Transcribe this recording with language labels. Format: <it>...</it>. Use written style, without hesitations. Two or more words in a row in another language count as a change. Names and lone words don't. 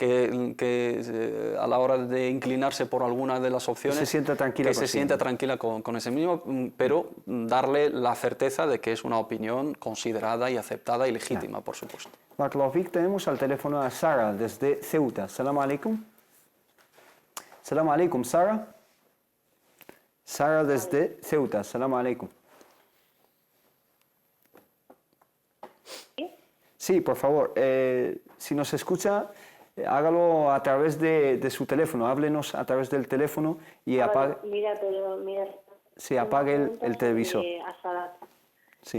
<es>Que a la hora de inclinarse por alguna de las opciones, se sienta tranquila, que se sienta tranquila con ese mismo, pero darle la certeza de que es una opinión considerada y aceptada y legítima, por supuesto. Barakallahu, tenemos al teléfono a Sara desde Ceuta.</es> <ar>سلام عليكم. سلام عليكم,</ar> <es>Sara. Sara desde Ceuta.</es> <ar>سلام عليكم.</ar> <es>Sí, por favor. Si nos escucha, hágalo a través de su teléfono. Háblenos a través del teléfono y apague. Mira. Sí, apague el televisor. Sí.</es>